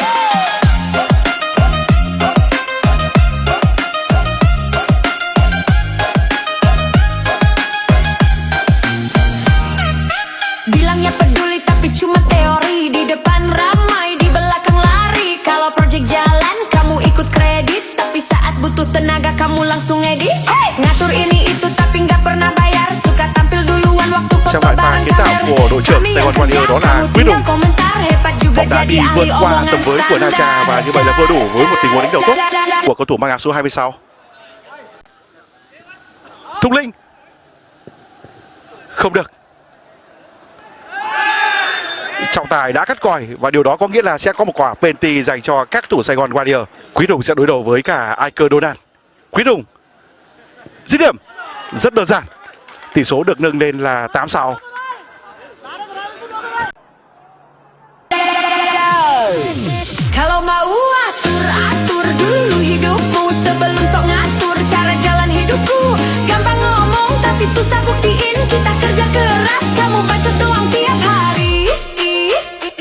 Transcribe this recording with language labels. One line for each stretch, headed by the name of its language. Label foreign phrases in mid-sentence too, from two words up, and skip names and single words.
Indonesian: Bilangnya peduli tapi cuma teori. Di depan ramai, di belakang lari. Kalau project jalan, kamu ikut kredit. Tapi saat butuh tenaga, kamu langsung edit. Ngatur ini itu tapi nggak pernah bayar. Suka tampil duluan waktu
Vietnamese: Xem
Indonesian: foto
Vietnamese: lại pha
Indonesian: bareng
Vietnamese: kiến tạo
Indonesian: kamera.
Vietnamese: của đội trưởng
Indonesian: Kami
Vietnamese: Sài Gòn
Indonesian: yang
Vietnamese: Warrior đó
Indonesian: kerja,
Vietnamese: là
Indonesian: kamu
Vietnamese: Quyết
Indonesian: tinggal
Vietnamese: Hùng.
Indonesian: komentar. Hebat juga
Vietnamese: Bóng đã
Indonesian: jadi
Vietnamese: đi
Indonesian: ahli
Vietnamese: vượt qua
Indonesian: omongan
Vietnamese: tầm với của Na Tra và như vậy là vừa đủ với một tình huống đánh đầu tốt của cầu thủ mang áo số 26. Thục Linh. Không được. Trọng tài đã cắt còi và điều đó có nghĩa là sẽ có một quả penalty dành cho các thủ Sài Gòn Warrior. Quý Hùng sẽ đối đầu với cả Iker Donald. Quý Hùng. Dứt điểm. Rất đơn giản. Tỷ số được nâng lên là 8-6.
Indonesian: Kalau mau atur dulu hidupmu sebelum sok ngatur cara jalan hidupku. Gampang ngomong tapi susah buktiin. Kita kerja keras, kamu bacot doang tiap hari.